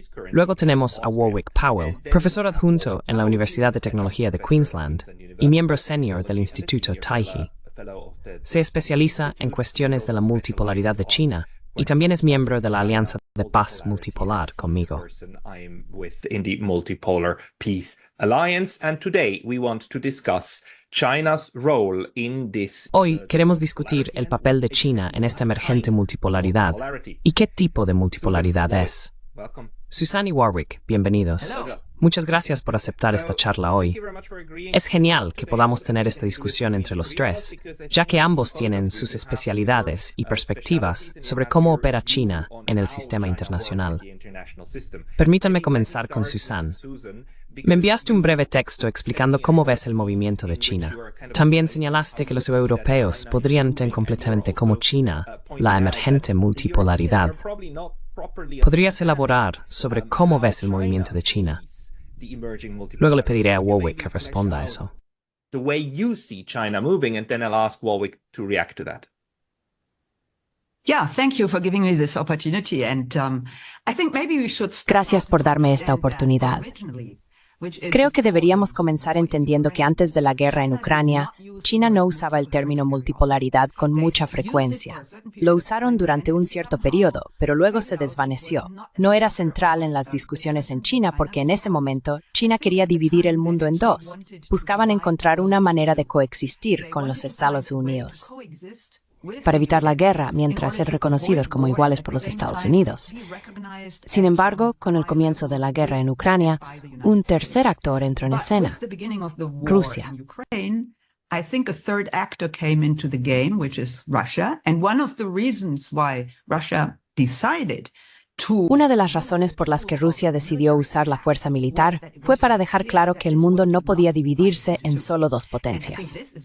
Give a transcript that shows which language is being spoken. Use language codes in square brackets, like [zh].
[es] Luego tenemos a Warwick Powell, profesor adjunto en la Universidad de Tecnología de Queensland y miembro senior del Instituto Taiji. Se especializa en cuestiones de la multipolaridad de China y también es miembro de la Alianza de Paz Multipolar conmigo. [en] I'm within the Multipolar Peace Alliance, and today we want to discuss China's role in this. [es] Hoy queremos discutir el papel de China en esta emergente multipolaridad y qué tipo de multipolaridad es. [en] Welcome. [es] Susanne y Warwick, bienvenidos. Muchas gracias por aceptar esta charla hoy. Es genial que podamos tener esta discusión entre los tres, ya que ambos tienen sus especialidades y perspectivas sobre cómo opera China en el sistema internacional. Permítanme comenzar con Susanne. Me enviaste un breve texto explicando cómo ves el movimiento de China. También señalaste que los europeos podrían entender completamente como China la emergente multipolaridad. ¿Podrías elaborar sobre cómo ves el movimiento de China? Luego le pediré a Warwick que responda a eso. [en] The way you see China moving, and then I'll ask Warwick to react to that. Yeah, thank you for giving me this opportunity, and I think maybe we should start. [es] Gracias por darme esta oportunidad. Creo que deberíamos comenzar entendiendo que antes de la guerra en Ucrania, China no usaba el término multipolaridad con mucha frecuencia. Lo usaron durante un cierto periodo, pero luego se desvaneció. No era central en las discusiones en China porque en ese momento China quería dividir el mundo en dos. Buscaban encontrar una manera de coexistir con los Estados Unidos para evitar la guerra mientras ser reconocidos como iguales por los Estados Unidos. Sin embargo, con el comienzo de la guerra en Ucrania, un tercer actor entró en escena: Rusia. [en] I think a third actor came into the game, which is Russia, and one of the reasons why Russia decided [es] Una de las razones por las que Rusia decidió usar la fuerza militar fue para dejar claro que el mundo no podía dividirse en solo dos potencias.